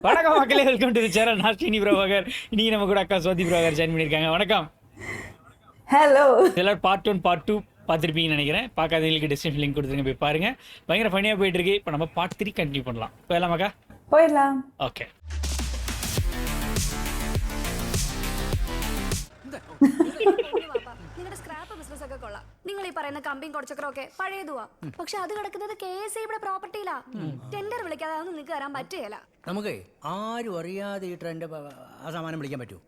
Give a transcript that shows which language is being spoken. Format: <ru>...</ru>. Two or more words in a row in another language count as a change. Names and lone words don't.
<ta>வணக்கம் மக்களே,</ta> <en>welcome to the channel.</en> <ta>நான் ஸ்ரீனி பிரபாகர். இன்னைக்கு நம்ம கூட அக்கா சுவாதி பிரபாகர் ஜாயின் பண்ணியிருக்காங்க. வணக்கம். ஹலோ. எல்லாரும்</ta> <en>part 1 part 2</en> <ta>பார்த்துருப்பீங்கன்னு நினைக்கிறேன். பார்க்காதவங்களுக்கு</ta> <en>description link</en> <ta>கொடுத்துருங்க, போய் பாருங்க. பயங்கர ஃபனியாக போயிட்டு இருக்கு. இப்போ நம்ம</ta> <en>part 3 continue</en> <ta>பண்ணலாம். போயிடலாமாக்கா? போயிடலாம். ஓகே.</ta> <ml>നിങ്ങളുടെ സ്ക്രാപ്പ് ബിസിനസ് ഒക്കെ കൊള്ളാം. നിങ്ങൾ ഈ പറയുന്ന കമ്പിയും കുറച്ചൊക്കെ പഴയതുവാ. പക്ഷെ അത് കിടക്കുന്നത് KSIയുടെ പ്രോപ്പർട്ടിയിലാ. ടെൻഡർ വിളിക്കാതെ അതൊന്നും നിങ്ങൾക്ക് തരാൻ പറ്റുകയില്ല. നമുക്ക് ആരും അറിയാതെ ഈ ട്രെൻഡ് ആ സാമാനം വിളിക്കാൻ പറ്റുമോ?</ml>